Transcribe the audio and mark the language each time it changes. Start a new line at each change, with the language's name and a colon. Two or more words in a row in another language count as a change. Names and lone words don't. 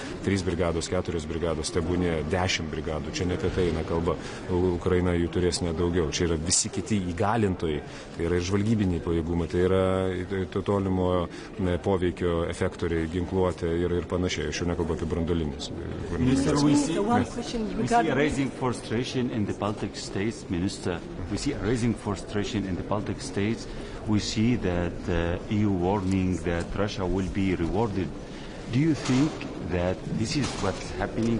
Lithuanian: 3 brigados, 4 brigados, tebūnie 10 brigadų. Čia ne apie tai eina kalba. Ukraina jų turės nedaugiau. Čia yra visi kiti įgalintojai. Tai yra ir žvalgybiniai pajėgumai, tai yra tolimo poveikio efektoriai, ginkluotė ir panašiai. Aš jau nekalbu apie branduolinius.
English: Minister, we see a rising frustration in the Baltic states, Minister. We see a rising frustration in the Baltic states. We see that EU warning that Russia will be rewarded. Do you think that this is what's happening?